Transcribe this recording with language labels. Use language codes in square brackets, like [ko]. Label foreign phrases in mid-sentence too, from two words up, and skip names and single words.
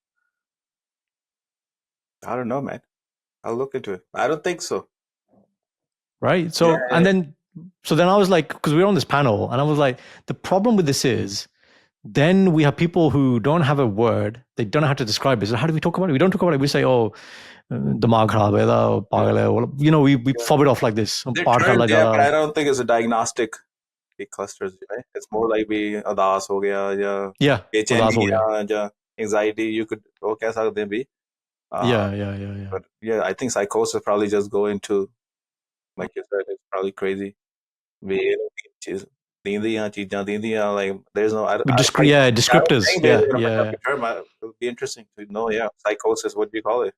[en] I don't know, man. I'll look into it. I don't think so. right? So and then I was like, because we were on this panel, and I was like, the problem with this is, then we have people who don't have a word, they don't know how to describe it. So how do we talk about it? We don't talk about it. We say, [hi] ओह, दिमाग खराब है, पागल है, [en] you know, we fob it off like this. They're termed, but I don't think it's a diagnostic clusters, right? It's more like [hi] बे अदास हो गया, [en] yeah, [hi] उदास हो गया, anxiety. [en] You could [hi] कह सकते हैं भी. [en] Yeah. But yeah, I think psychosis probably just go into, like you said, it's probably crazy. Like there's no descriptors. Term. It would be interesting to know. Yeah, psychosis. What do you call it?